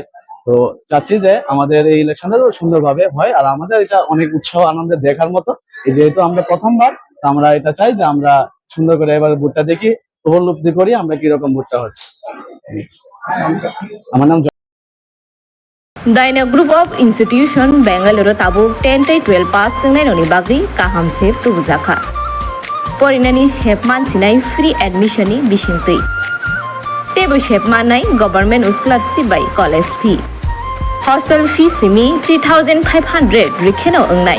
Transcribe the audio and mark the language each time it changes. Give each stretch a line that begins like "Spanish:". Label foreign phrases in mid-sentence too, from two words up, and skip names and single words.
Bangla: তো চাচ্ছি যে আমাদের এই ইলেকশনটা সুন্দরভাবে হয়, আর আমাদের এটা অনেক উৎসাহ আনন্দের দেখার মতো। যেহেতু আমরা প্রথমবার, আমরা এটা চাই যে আমরা সুন্দর করে এবার ভোটটা দেখি, উপলব্ধি করি আমরা কিরকম ভোটটা হচ্ছে। আমার নাম
Kok Borok: Daina Group of Institution Bangalore Tabuk 10-12 pass tengnai noni bagri kaham sep tubujaka. Porinani shepman sinai
English: free admission
Kok Borok: ni bisintui. Tebo shepman nai
English: government scholarship by college fee. Hostel fee
Kok Borok: simi 3,500 rikheno ongnai.